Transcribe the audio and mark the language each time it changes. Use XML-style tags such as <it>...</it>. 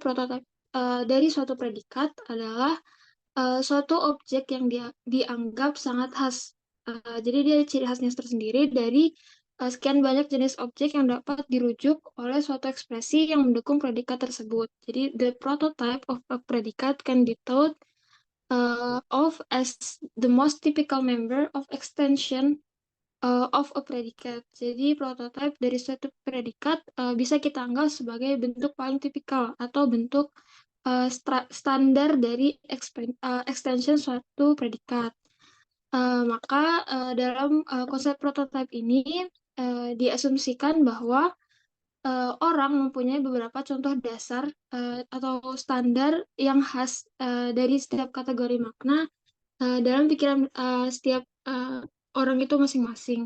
<id>Prototype dari suatu predikat adalah suatu objek yang dianggap sangat khas. Jadi dia ciri khasnya tersendiri dari sekian banyak jenis objek yang dapat dirujuk oleh suatu ekspresi yang mendukung predikat tersebut.</id> <en>Jadi the prototype of a predicate can be thought of as the most typical member of extension of a predicate.</en> <id>Jadi prototype dari suatu predikat bisa kita anggap sebagai bentuk paling tipikal atau bentuk standar dari extension suatu predikat. Maka dalam konsep prototype ini diasumsikan bahwa orang mempunyai beberapa contoh dasar atau standar yang khas dari setiap kategori makna dalam pikiran setiap orang itu masing-masing.</id>